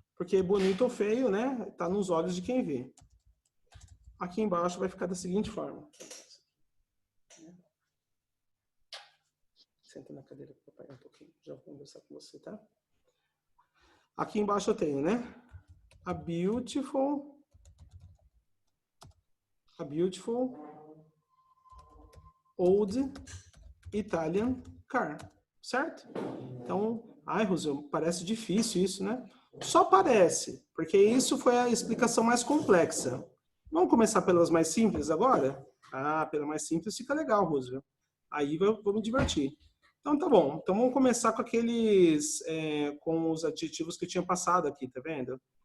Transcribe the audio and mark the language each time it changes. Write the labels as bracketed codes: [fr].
[pt] porque bonito ou feio, né? Tá nos olhos de quem vê. Aqui embaixo vai ficar da seguinte forma. Senta na cadeira para papai um pouquinho. Já vou conversar com você, tá? Aqui embaixo eu tenho, né? [en] A beautiful old Italian car, certo? [pt] Então, ai, Rosel, parece difícil isso, né? Só parece, porque isso foi a explicação mais complexa. Vamos começar pelas mais simples agora? Ah, pela mais simples fica legal, Rosel. Aí vou me divertir. Então, tá bom. Então, vamos começar com aqueles, com os adjetivos que eu tinha passado aqui, tá vendo?